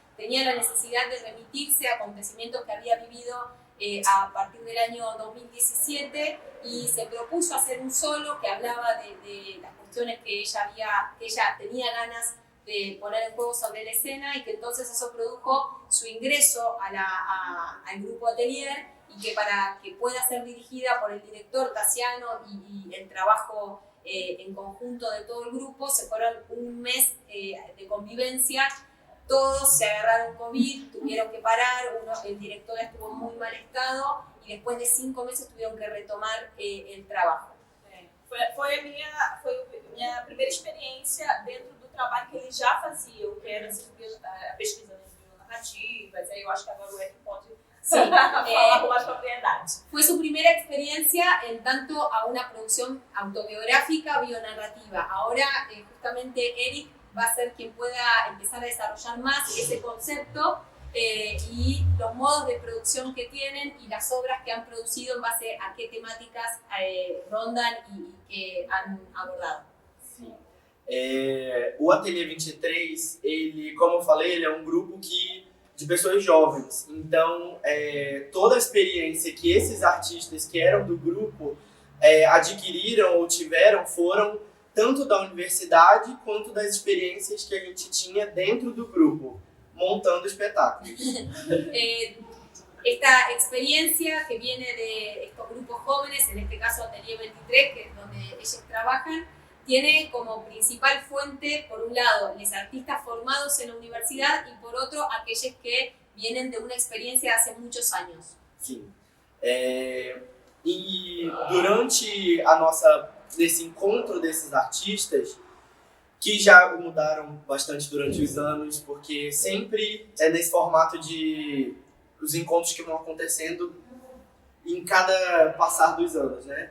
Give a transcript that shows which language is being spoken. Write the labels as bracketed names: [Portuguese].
[Spanish] Tenía la necesidad de remitirse a acontecimientos que había vivido a partir del año 2017 y se propuso hacer un solo que hablaba de las cuestiones que ella tenía ganas de poner en juego sobre la escena y que entonces eso produjo su ingreso al grupo Atelier y que para que pueda ser dirigida por el director Tassiano y el trabajo en conjunto de todo el grupo, se fueron un mes de convivencia. Todos se agarraron COVID, tuvieron que parar, el director estuvo en muy mal estado y después de 5 meses tuvieron que retomar el trabajo. [Portuguese] Foi a minha primeira experiência dentro do trabalho que eles já faziam, que era a pesquisa de narrativas, aí eu acho que agora o Eric pode falar com mais propriedade. [Spanish] Fue su primera experiencia en tanto a una producción autobiográfica bionarrativa. Ahora justamente Eric va a ser quien pueda empezar a desarrollar más ese concepto y los modos de producción que tienen y las obras que han producido en base a qué temáticas rondan y que han abordado. [Portuguese] Sim. O Ateliê 23, ele, como eu falei, ele é um grupo de pessoas jovens. Então, toda a experiência que esses artistas que eram do grupo adquiriram ou tiveram foram tanto da universidade quanto das experiências que a gente tinha dentro do grupo, montando espetáculos. [Spanish] Esta experiencia que viene de estos grupos jóvenes, en este caso Atelier 23, que es donde ellos trabajan, tiene como principal fuente, por un lado, los artistas formados en la universidad y por otro, aquellos que vienen de una experiencia de hace muchos años. [Portuguese] Sim. E durante nesse encontro desses artistas, que já mudaram bastante durante os anos, porque sempre é nesse formato de os encontros que vão acontecendo em cada passar dos anos, né?